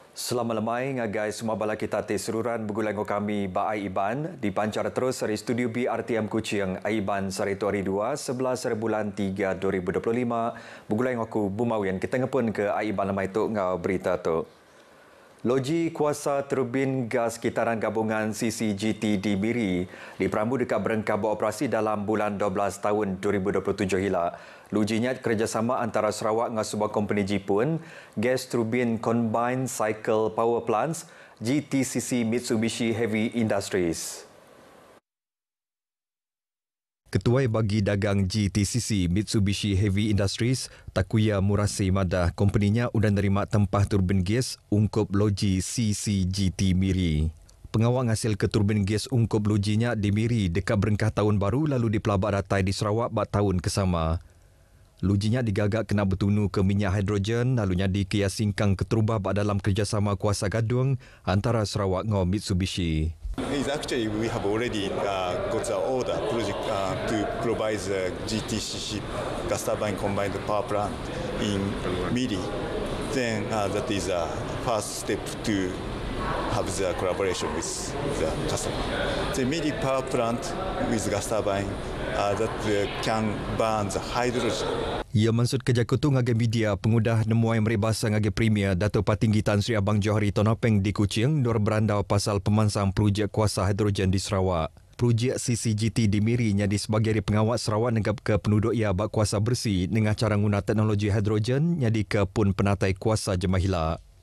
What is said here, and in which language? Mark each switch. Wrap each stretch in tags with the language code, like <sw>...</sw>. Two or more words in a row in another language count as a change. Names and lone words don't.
<iba>Selamat lemai ngagai semua bala kita te seruran bergulang kami ba Aiban dipancar terus dari studio BRTM Kuching Aiban sari tu hari 2 11 bulan 3 2025 bergulang aku Bumawian kita ngepun ke Aiban lemai tu ngau berita tu. Loji kuasa turbin gas kitaran gabungan CCGT di Miri diperambu dekat berengkah beroperasi dalam bulan 12 tahun 2027 hilak. Lojinya kerjasama antara Sarawak dengan sebuah company Jepun,</iba> <en>Gas Turbine Combined Cycle Power Plants,</en> <iba>GTCC Mitsubishi Heavy Industries. Ketua bagi dagang GTCC Mitsubishi Heavy Industries, Takuya Murasi Madah, company-nya sudah nerima tempah turbin gas ungkup loji CCGT Miri. Pengawal hasil ke turbin gas ungkup lojinya di Miri dekat berengkah tahun baru lalu dipelabak ratai di Sarawak bak tahun kesama. Lojinya digagak kena bertunu ke minyak hidrogen lalunya dikias singkang keterubah bak dalam kerjasama kuasa gadung antara Sarawak dengan Mitsubishi.</iba> <en>Actually, we have already got the order project to provide the GTCC gas turbine combined power plant in Miri. Then that is the first step to have the collaboration with the customer. The Miri power plant with gas turbine that can burn the hydrogen.</en> <iba>Ia maksud kerja kutu ngagai media pengudah nemuai meribasa ngagai Premier Dato' Patinggi Tan Sri Abang Johari Tonopeng di Kuching nur berandau pasal pemansang projek kuasa hidrogen di Sarawak. Projek CCGT di Miri nyadi sebagai pengawat Sarawak negap ke penduduk ia bak kuasa bersih dengan cara guna teknologi hidrogen nyadi ke pun penatai kuasa jemahila.</iba>